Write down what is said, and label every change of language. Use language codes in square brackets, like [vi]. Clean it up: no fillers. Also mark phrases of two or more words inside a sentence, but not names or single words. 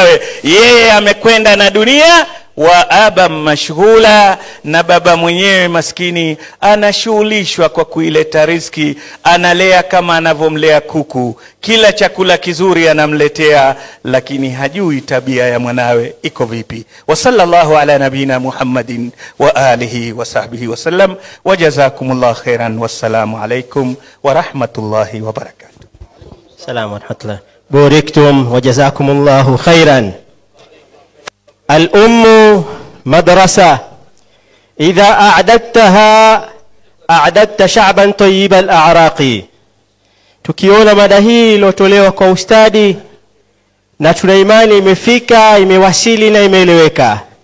[sw] Yeye amekwenda na dunia, [ar] والأب مشغول, [sw] na baba mwenyewe maskini anashughulishwa kwa kuileta riziki, analea kama anavyomlea kuku, kila chakula kizuri anamletea, lakini hajui tabia ya mwanawe iko vipi. [ar] وصلى الله على نبينا محمد وعلى آله وصحبه وسلم، وجزاكم الله خيرا، والسلام عليكم ورحمة الله وبركاته. سلام رحمة الله. بوركتم وجزاكم الله خيرا. الأم مدرسة إذا أعددتها أعددت شعبا طيب الأعراق. [sw] Tukiona mada hii iliyotolewa kwa ustadi na tuna imani imefika, imewasili na imeeleweka.